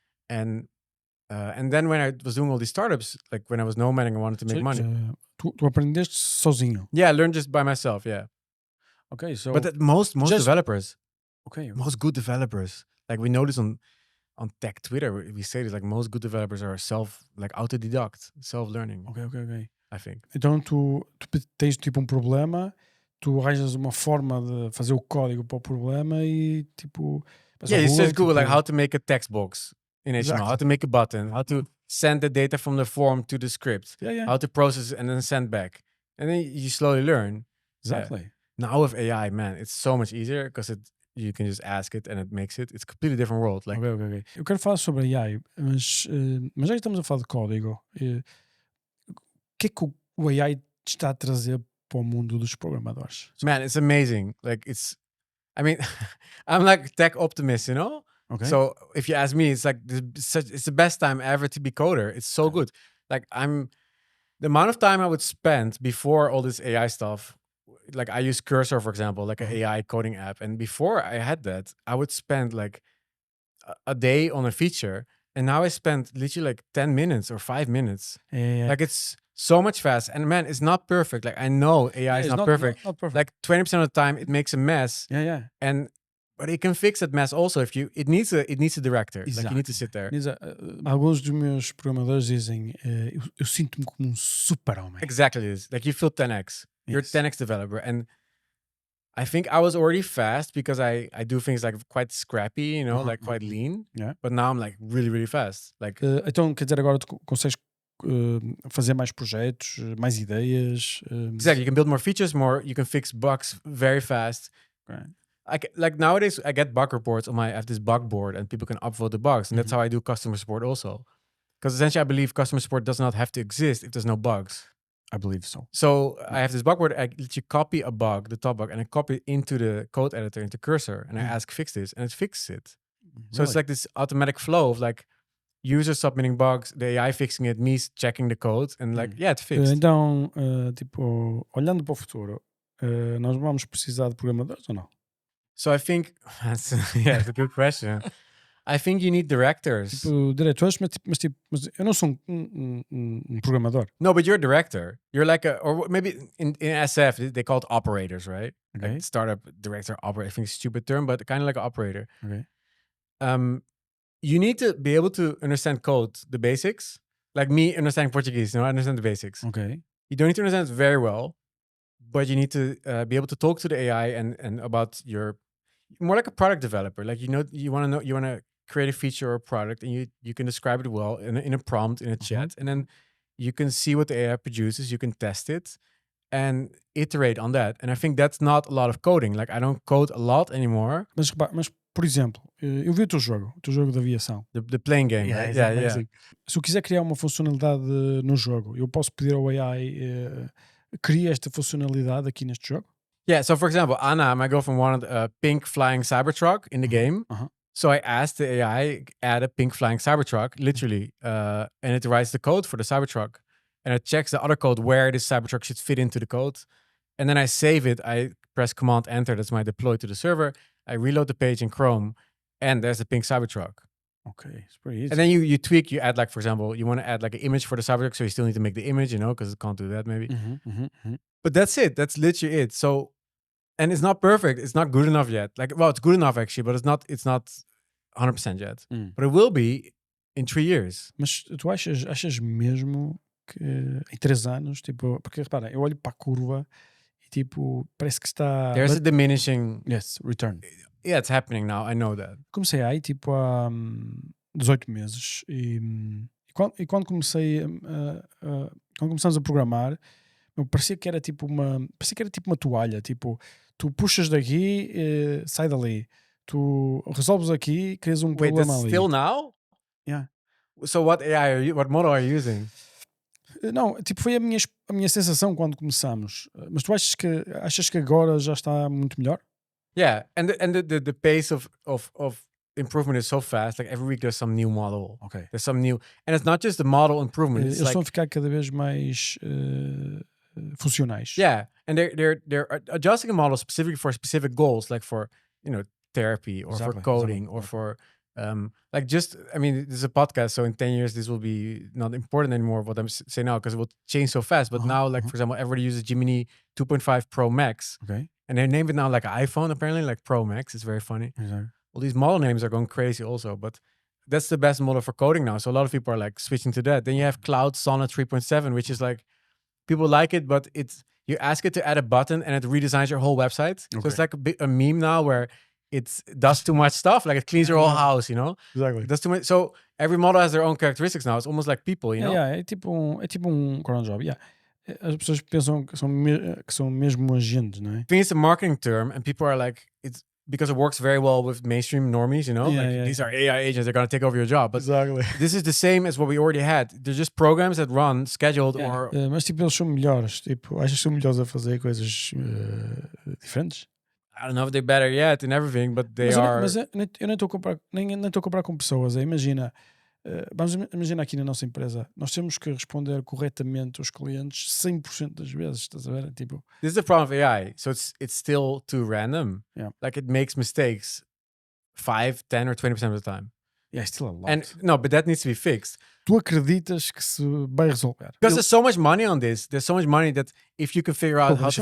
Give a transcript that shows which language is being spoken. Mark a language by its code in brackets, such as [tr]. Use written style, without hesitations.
[en] And then when I was doing all these startups, like when I was nomading, I wanted to make money. [pt] Tu aprendeste sozinho? [en] Yeah, I learned just by myself, yeah. Okay, so... But most developers, Okay. most good developers, like we know this on tech Twitter, we say this, like most good developers are autodidact, self-learning. Ok. I think. [pt] Então tu tens tipo problema, tu arranjas uma forma de fazer o código para o problema e tipo... [en] Yeah, you search Google, like how to make a text box in HTML, Exactly. how to make a button, how to send the data from the form to the script, how to process it and then send back. And then you slowly learn. Exactly. Now with AI, man, it's so much easier because you can just ask it and it makes it. It's a completely different world. Like, Ok. [pt] Eu quero falar sobre AI, mas já que estamos a falar de código, o que é que o AI está a trazer para o mundo dos programadores? [en] man, it's amazing. Like I mean, I'm like tech optimist, you know? Okay. So if you ask me, it's like it's the best time ever to be coder. It's so good. Like the amount of time I would spend before all this AI stuff, like I use Cursor, for example, like an AI coding app. And before I had that, I would spend like a day on a feature. And now I spend literally like 10 minutes or 5 minutes. Yeah. Like it's so much fast. And man, it's not perfect. Like I know AI is not perfect. Not perfect. Like 20% of the time it makes a mess. Yeah. But it can fix that mess also if it needs a director. Exactly. Like you need to sit there. [pt] Alguns dos meus programadores dizem eu sinto-me como super-homem. [en] Exactly this. Like you feel 10x. You're a 10x developer. And I think I was already fast because I do things like quite scrappy, you know, like quite lean. Yeah. But now I'm like really, really fast. Like [pt] Então, quer dizer, agora tu consegues fazer mais projetos, mais ideias. [en] exactly. You can build more features, you can fix bugs very fast. Okay. Like nowadays, I get bug reports I have this bug board and people can upvote the bugs. And that's how I do customer support also. Because essentially I believe customer support does not have to exist if there's no bugs. I believe so. So I have this bug board, I literally copy a bug, the top bug, and I copy it into the code editor, into Cursor, and I ask fix this, and it fixes it. So it's like this automatic flow of like users submitting bugs, the AI fixing it, me checking the code, and like, yeah, it's fixed. [pt] Então, tipo, olhando para o futuro, nós vamos precisar de programadores ou não? [en] So I think, that's a good question. I think you need directors. [pt] Tipo, diretores, mas eu não sou programador. [en] No, but you're a director. You're like or maybe in SF, they call it operators, right? Okay. Like startup director, operator. I think it's a stupid term, but kind of like an operator. Okay. You need to be able to understand code, the basics. Like me understanding Portuguese, I understand the basics. Okay. You don't need to understand it very well, but you need to be able to talk to the AI and about your, more like a product developer. Like, you want to create a feature or a product, and you can describe it well in a prompt, in a chat, and then you can see what the AI produces, you can test it and iterate on that. And I think that's not a lot of coding. Like I don't code a lot anymore. [pt] Mas por exemplo, eu vi o teu jogo de aviação. [en] The playing game, right? Yeah. [pt] Se eu quiser criar uma funcionalidade no jogo, eu posso pedir ao AI cria esta funcionalidade aqui neste jogo? [en] Yeah, so for example, Anna, my girlfriend, wanted a pink flying Cybertruck in the game. So I asked the AI, add a pink flying Cybertruck, literally, and it writes the code for the Cybertruck. And it checks the other code where this Cybertruck should fit into the code. And then I save it. I press Command Enter. That's my deploy to the server. I reload the page in Chrome, and there's the pink Cybertruck. Okay, it's pretty easy. And then you tweak. You add, like, for example, you want to add like an image for the Cybertruck, so you still need to make the image, because it can't do that maybe. But that's it. That's literally it. So, and it's not perfect. It's not good enough yet. Like, well, it's good enough actually, but it's not 100% yet. But it will be in 3 years. [pt] Mas tu achas mesmo que em 3 anos, tipo, porque repara, eu olho para a curva e tipo, parece que está... [en] There's a diminishing... Yes, return. Yeah, it's happening now. I know that. [pt] Comecei aí tipo há 18 meses e quando comecei quando começamos a programar, parecia que era tipo uma toalha, tipo, tu puxas daqui, sai dali. Tu resolves aqui, crias [en] Wait, [pt] problema [en] that's [pt] ali. [en] still now? Yeah. So what AI are you, what model are you using? [pt] Não, tipo, foi a minha sensação quando começamos. Mas tu achas que agora já está muito melhor? [en] Yeah, and the pace of improvement is so fast. Like every week there's some new model. Ok. There's some new, and it's not just the model improvement. [pt] Eles [en] It's [pt] estão a [en] like, [pt] ficar cada vez mais funcionais. [en] yeah, and they're adjusting a model specifically for specific goals, like for therapy or Exactly, for coding exactly. or for like just, I mean, this is a podcast, so in 10 years this will be not important anymore what I'm saying now because it will change so fast. But now, like for example, everybody uses Gemini 2.5 Pro Max, Ok. and they name it now like an iPhone apparently, like Pro Max. It's very funny. [pt] Exato. [en] All these model names are going crazy also, but that's the best model for coding now. So a lot of people are like switching to that. Then you have Cloud Sonnet 3.7, which is like people like it, but it's you ask it to add a button and it redesigns your whole website. So it's like a meme now where it does too much stuff, like it cleans your whole house, Exactly. It does too much. So every model has their own characteristics now. It's almost like people, you know. [pt] Yeah, é tipo um cron job. Yeah. As pessoas pensam que são mesmo agentes, não é? [en] I think it's a marketing term, and people are like, it's because it works very well with mainstream normies, These are AI agents, they're gonna take over your job. But Exactly. this is the same as what we already had. They're just programs that run scheduled or [pt] Mas tipo, eles são melhores. Tipo, achas que são melhores a fazer coisas diferentes? [en] I don't know if they're better yet in everything, but they [pt] Mas [en] are. [pt] eu nem estou a comparar com pessoas. Imagina, vamos imaginar aqui na nossa empresa, nós temos que responder corretamente aos clientes 100% das vezes, estás a ver? Tipo, [en] This is the problem with AI. So it's still too random. Yeah. Like it makes mistakes 5, 10 or 20% of the time. yeah, still a lot. And no, but that needs to be fixed. [pt] Tu acreditas que se vai resolver? [en] Because there's so much money on this. There's so much money that if you can figure out how to